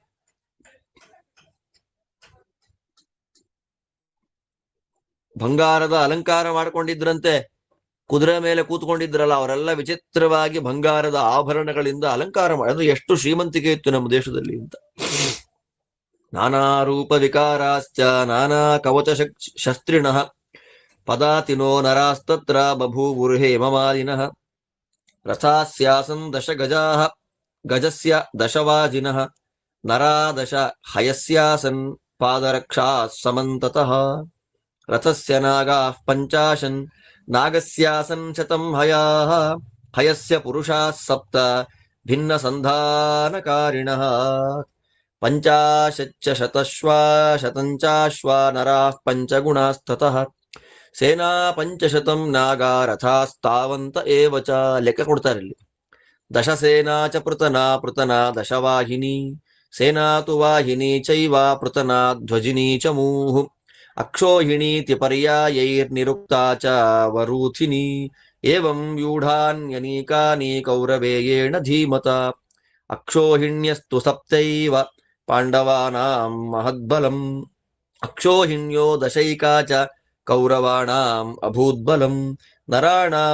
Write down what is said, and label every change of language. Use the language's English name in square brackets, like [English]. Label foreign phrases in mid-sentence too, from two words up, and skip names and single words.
[Kannada] ಬಂಗಾರದ ಅಲಂಕಾರ ಮಾಡ್ಕೊಂಡಿದ್ರಂತೆ, ಕುದುರೆ ಮೇಲೆ ಕೂತ್ಕೊಂಡಿದ್ರಲ್ಲ ಅವರೆಲ್ಲ ವಿಚಿತ್ರವಾಗಿ ಬಂಗಾರದ ಆಭರಣಗಳಿಂದ ಅಲಂಕಾರ ಮಾಡಿ, ಎಷ್ಟು ಶ್ರೀಮಂತಿಕೆ ಇತ್ತು ನಮ್ಮ ದೇಶದಲ್ಲಿ ಅಂತ. [Sanskrit] ನಾನಾ ರೂಪ ವಿಕಾರಾಶ್ಚ ನಾನಾ ಕವಚ ಶಸ್ತ್ರಿಣಃ ಪದಾತಿನೋ ನರಾಸ್ತತ್ರ ಬಭೂವುರ್ಹೇ ಮಮಾಲಿನಃ ರಥಾಸ್ಯಾಸನ್ ದಶ ಗಜಾಃ ಗಜಸ್ಯ ದಶವಾಜಿನಃ ನರಾ ದಶ ಹಯಸ್ಯಾಸನ್ ಪಾದರಕ್ಷಾ ಸಮಂತತಃ ರಥಸ್ಯ ನಾಗಾಃ ಪಂಚಾಶನ್ ನಾಗಸ್ಯಾಸನ್ ಶತಂ ಹಯಾಃ ಹಯಸ್ಯ ಪುರುಷಾಃ ಸಪ್ತ ಭಿನ್ನ ಸಂಧಾನಕಾರಿಣಃ ಪಂಚಾಶಚ್ಚ ಶತಶ್ವಾ ಶತಂಚಾಶ್ವಾ ನರಾಃ ಪಂಚಗುಣಾಸ್ತತಃ ಸೇನಾ ಪಂಚಶತಂ ನಾಗಾ ರಥಾಸ್ತಾವಂತ ಏವ ಚ. [Kannada] ಲೆಕ್ಕ ಕೊಡ್ತಾರೆ ಇಲ್ಲಿ. [Sanskrit] ದಶಸೇನಾ ಚ ಪೃತನಾ ಪೃತನಾ ದಶವಾಹಿನಿ ಸೇನಾ ತು ವಾಹಿನಿ ಚೈವ ಪೃತನಾ ಧ್ವಜಿನಿ ಚ ಮೂಹು ಅಕ್ಷೋಹಿಣೀತಿ ಪರ್ಯಾಯೈರ್ನಿರುಕ್ತಾ ಚ ವರೂಥಿನಿ ಏವಂ ವ್ಯೂಢಾನ್ಯನೀಕಾನಿ ಕೌರವೇಯೇಣ ಧೀಮತ ಅಕ್ಷೋಹಿಣ್ಯಸ್ತು ಸಪ್ತೈವ ಪಾಂಡವಾನಾಂ ಮಹದ್ಬಲಂ ಅಕ್ಷೋಹಿಣ್ಯೋ ದಶೈಕಾ ಚ ಕೌರವಾಣಾಂ ಅಭೂದ್ಬಲಂ ನರಾಣಾಂ